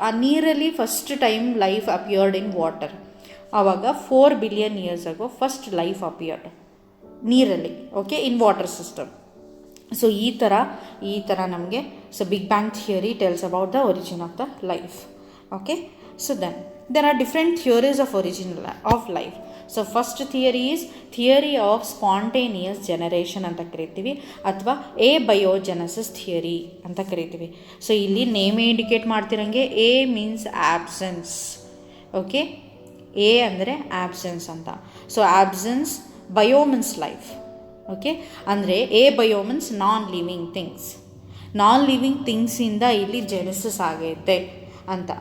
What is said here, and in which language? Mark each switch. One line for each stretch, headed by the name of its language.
English: ಆ ನೀರಲ್ಲಿ first time life appeared in water. ಆವಾಗ 4 billion years ago first life appeared ನೀರಲ್ಲಿ. Okay, in water system.
Kannada: So ಈ ಥರ ನಮಗೆ
English: So big bang theory tells about the origin of the life. Okay, so then there are different theories of origin of life. So first theory is theory of spontaneous generation
Kannada: ಅಂತ ಕರಿತೀವಿ, ಅಥವಾ
English: abiogenesis theory
Kannada: ಅಂತ ಕರಿತೀವಿ. So ಇಲ್ಲಿ ನೇಮೇ indicate ಮಾಡ್ತಿರಂಗೆ A means absence. Okay, A ಅಂದರೆ absence ಅಂತ. So absence, bio means life. Okay, ಅಂದರೆ A bio means non living things. Non living ಥಿಂಗ್ಸಿಂದ ಇಲ್ಲಿ ಜೆನೆಸಿಸ್ ಆಗೈತೆ ಅಂತ.